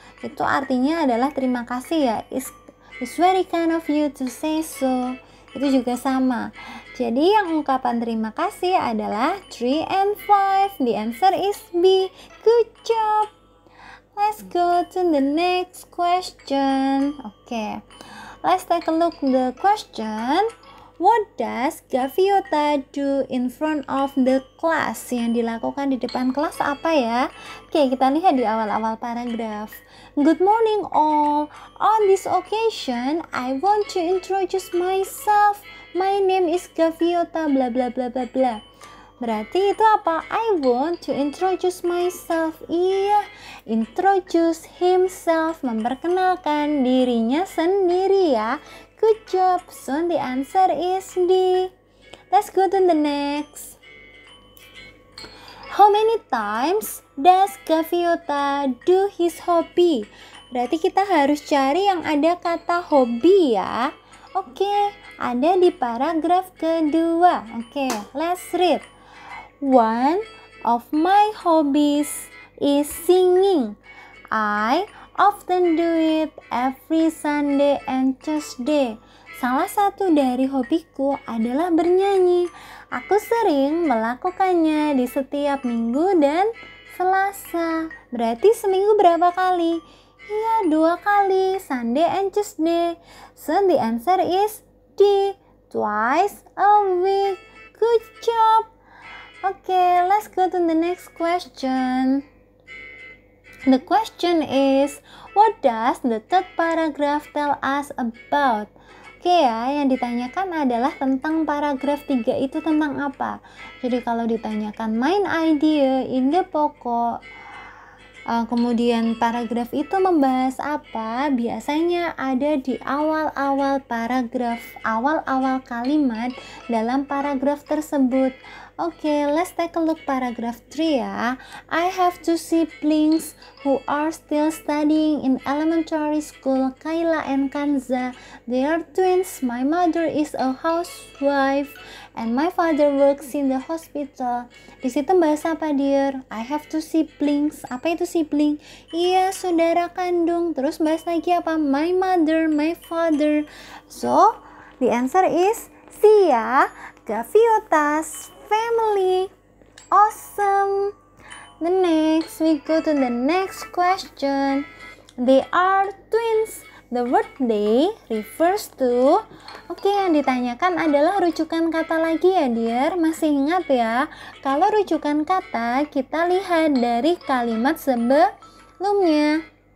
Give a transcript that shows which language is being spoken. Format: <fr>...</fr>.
<id>Itu artinya adalah terima kasih ya.</id> <en>It's very kind of you to say so.</en> <id>Itu juga sama. Jadi yang ungkapan terima kasih adalah 3 and 5.</id> <en>The answer is B. Good job. Let's go to the next question. Okay. Let's take a look the question. What does Gaviota do in front of the class?</en> <id>Yang dilakukan di depan kelas apa ya? Oke, kita lihat di awal-awal paragraf.</id> <en>Good morning all. On this occasion, I want to introduce myself. My name is Gaviota bla bla bla bla bla.</en> <id>Berarti itu apa?</id> <en>I want to introduce myself.</en> <id>Iya,</id> <en>introduce himself,</en> <id>memperkenalkan dirinya sendiri ya.</id> <en>Good job. So the answer is D. Let's go to the next. How many times does Gaviota do his hobby?</en> <id>Berarti kita harus cari yang ada kata hobi ya. Oke, ada di paragraf kedua.</id> <en>Oke, let's read. One of my hobbies is singing. I often do it every Sunday and Tuesday.</en> <id>Salah satu dari hobiku adalah bernyanyi. Aku sering melakukannya di setiap minggu dan Selasa. Berarti seminggu berapa kali? Iya, 2 kali,</id> <en>Sunday and Tuesday. So the answer is D, twice a week. Good job. Okay, let's go to the next question. The question is, what does the third paragraph tell us about?</en> <id>Oke ya, yang ditanyakan adalah tentang paragraf 3 itu tentang apa? Jadi kalau ditanyakan main idea, ide pokok, kemudian paragraf itu membahas apa? Biasanya ada di awal-awal paragraf, awal-awal kalimat dalam paragraf tersebut.</id> <en>Okay, let's take a look paragraph 3 ya. I have 2 siblings who are still studying in elementary school, Kayla and Kanza. They are twins. My mother is a housewife and my father works in the hospital.</en> <id>Di situ bahas apa dear?</id> <en>I have 2 siblings.</en> <id>Apa itu sibling? Iya, saudara kandung. Terus bahas lagi apa?</id> <en>My mother, my father. So, the answer is C ya. Gaviota's family. Awesome. The next, we go to the next question. They are twins. The word they refers to.</en> <id>Oke, yang ditanyakan adalah rujukan kata lagi ya dear. Masih ingat ya? Kalau rujukan kata kita lihat dari kalimat sebelumnya.</id>